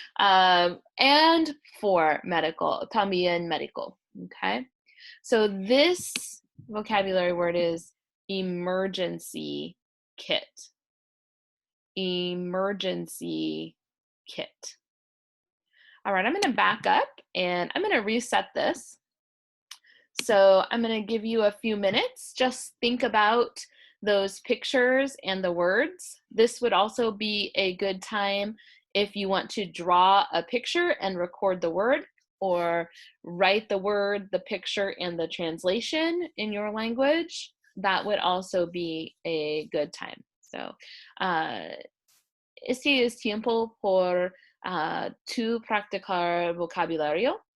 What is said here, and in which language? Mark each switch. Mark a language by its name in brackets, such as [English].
[English] And for medical, [Spanish] también [English] medical, okay? So this vocabulary word is emergency kit. Emergency kit. All right, I'm going to back up and I'm going to reset this. So I'm going to give you a few minutes. Just think about those pictures and the words. This would also be a good time if you want to draw a picture and record the word, or write the word, the picture, and the translation in your language. That would also be a good time. [Spanish] So, este es tiempo por tu practicar vocabulario.